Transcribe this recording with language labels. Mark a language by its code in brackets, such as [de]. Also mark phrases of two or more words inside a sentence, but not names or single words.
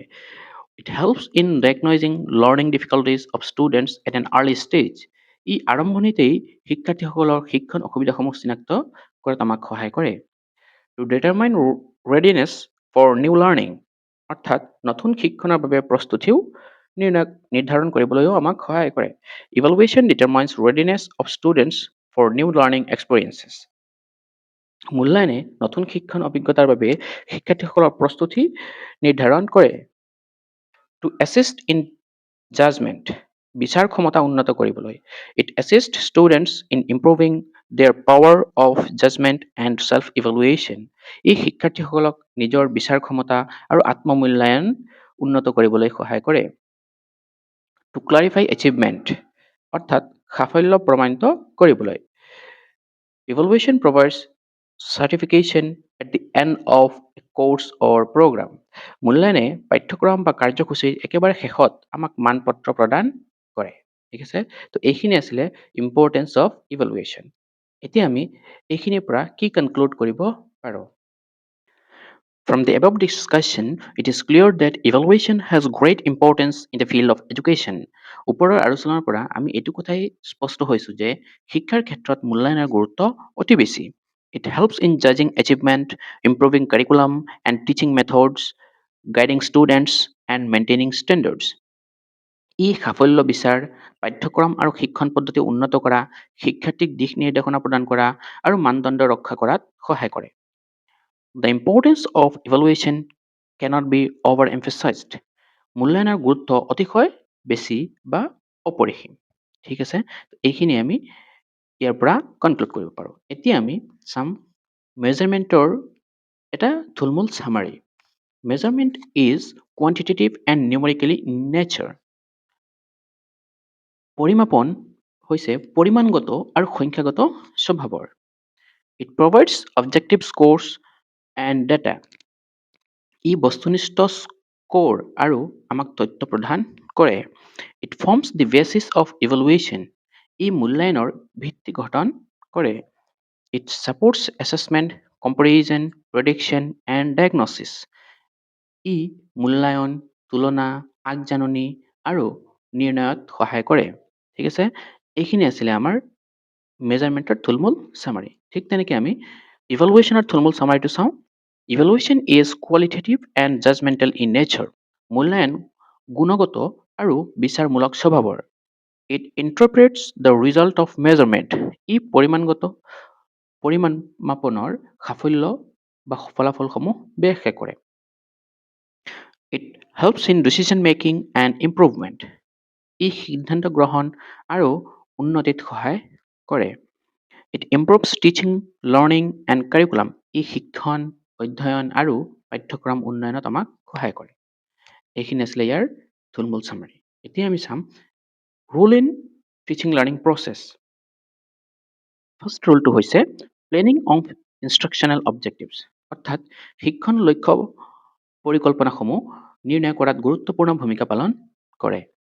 [en] It helps in diagnosing learning difficulties of students at an early stage. [as] ই আৰম্ভণিতেই শিক্ষাৰ্থীসকলৰ শিক্ষণ অসুবিধাসমূহ চিনাক্ত কৰাত আমাক সহায় কৰে। [en] To determine readiness for new learning, [as] অৰ্থাৎ নতুন শিক্ষণৰ বাবে প্ৰস্তুতিও নিৰ্ধাৰণ কৰিবলৈও আমাক সহায় কৰে। [en] Evaluation determines readiness of students for new learning experiences. [as] মূল্যায়নে নতুন শিক্ষণ অভিজ্ঞতাৰ বাবে শিক্ষাৰ্থীসকলৰ প্ৰস্তুতি নিৰ্ধাৰণ কৰে। [en] To assist in judgment, [as] বিচাৰ ক্ষমতা উন্নত কৰিবলৈ। [en] It assists students in improving their power of judgment and self-evaluation. [as] ই শিক্ষাৰ্থীসকলক নিজৰ বিচাৰ ক্ষমতা আৰু আত্মমূল্যায়ন উন্নত কৰিবলৈ সহায় কৰে। [en] To clarify achievement, [as] অৰ্থাৎ সাফল্য প্ৰমাণিত কৰিবলৈ। [en] Evaluation provides certification at the end of a course or program. [as] মূল্যায়নে পাঠ্যক্ৰম বা কাৰ্যসূচীৰ একেবাৰে শেষত আমাক মানপত্ৰ প্ৰদান কৰে। ঠিক আছে, তো এইখিনি আছিলে [en] importance of evaluation. [as] এতিয়া আমি এইখিনিৰ পৰা কি কনক্লুড কৰিব পাৰোঁ? [en] From the above discussion, it is clear that evaluation has great importance in the field of education. [as] ওপৰৰ আলোচনাৰ পৰা আমি এইটো কথাই স্পষ্ট হৈছোঁ যে শিক্ষাৰ ক্ষেত্ৰত মূল্যায়নৰ গুৰুত্ব অতি বেছি। [en] It helps in judging achievement, improving curriculum and teaching methods, guiding students and maintaining standards. [as] ই সাফল্য বিচাৰ, পাঠ্যক্ৰম আৰু শিক্ষণ পদ্ধতি উন্নত কৰা, শিক্ষাৰ্থীক দিশ নিৰ্দেশনা প্ৰদান কৰা আৰু মানদণ্ড ৰক্ষা কৰাত সহায় কৰে। [en] The importance of evaluation cannot be overemphasized. [as] মূল্যায়নৰ গুৰুত্ব অতিশয় বেছি বা অপৰিসীম। ঠিক আছে, এইখিনি আমি ইয়াৰ পৰা কনক্লুড কৰিব পাৰোঁ। এতিয়া আমি চাম মেজাৰমেণ্টৰ এটা থুলমূল চামাৰি। [en] Measurement is quantitative and numerically in nature. [as] পৰিমাপন হৈছে পৰিমাণগত আৰু সংখ্যাগত স্বভাৱৰ। [en] It provides objective scores and data. [as] ই বস্তুনিষ্ঠ স্ক'ৰ আৰু আমাক তথ্য প্ৰদান কৰে। [en] It forms the basis of evaluation. [as] ই মূল্যায়নৰ ভিত্তি গঠন কৰে। [en] It supports assessment, comparison, prediction and diagnosis. [as] ই মূল্যায়ন, তুলনা, আগজাননী আৰু নিৰ্ণয়ত সহায় কৰে। ঠিক আছে, এইখিনি আছিলে আমাৰ মেজাৰমেণ্টৰ থুলমূল চামাৰি। ঠিক তেনেকৈ আমি ইভালুৱেশ্যনৰ থুলমূল চামাৰিটো চাওঁ। [en] Evaluation is qualitative and judgmental in nature. [as] মূল্যায়ন গুণগত আৰু বিচাৰমূলক স্বভাৱৰ। [en] It interprets the result of measurement. [as] ই পৰিমাপনৰ সাফল্য বা ফলাফলসমূহ ব্যাখ্যা কৰে। [en] It helps in decision making and improvement. [as] ই সিদ্ধান্ত গ্ৰহণ আৰু উন্নতিত সহায় কৰে। [en] It improves teaching, learning and curriculum. [as] ই শিক্ষণ, অধ্যয়ন আৰু পাঠ্যক্ৰম উন্নয়নত আমাক সহায় কৰে। এইখিনি আছিলে ইয়াৰ থুলমূল চামাৰি। এতিয়া আমি চাম [en] role in teaching learning process. [as] ফাৰ্ষ্ট ৰুলটো হৈছে [en] planning of instructional objectives, [as] অৰ্থাৎ শিক্ষণ লক্ষ্য পৰিকল্পনাসমূহ নিৰ্ণয় কৰাত গুৰুত্বপূৰ্ণ ভূমিকা পালন কৰে।